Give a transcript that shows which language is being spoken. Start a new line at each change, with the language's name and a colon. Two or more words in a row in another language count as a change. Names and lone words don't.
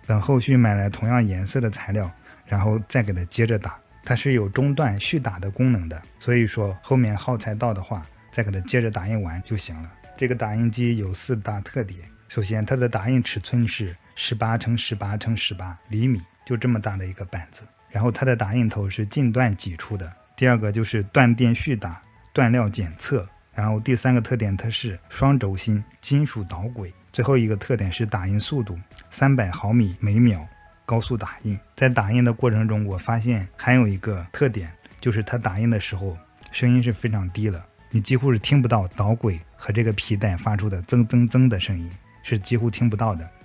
Chinese: 等後續買了同樣顏色的材料，然後再給它接着打，它是有中斷續打的功能的，所以說後面耗材到的話，再給它接着打印完就行了。這個打印機有4大特點，首先它的打印尺寸是18×18×18厘米，就這麼大的一個板子。然後它的打印頭是近段擠出的。第二個就是斷電續打、斷料檢測。然後第三個特點，它是雙軸心金屬導軌。最後一個特點是打印速度300毫米每秒高速打印。在打印的過程中，我發現還有一個特點，就是它打印的時候聲音是非常低了，你幾乎是聽不到導軌和這個皮帶發出的增增增的聲音，是幾乎聽不到的。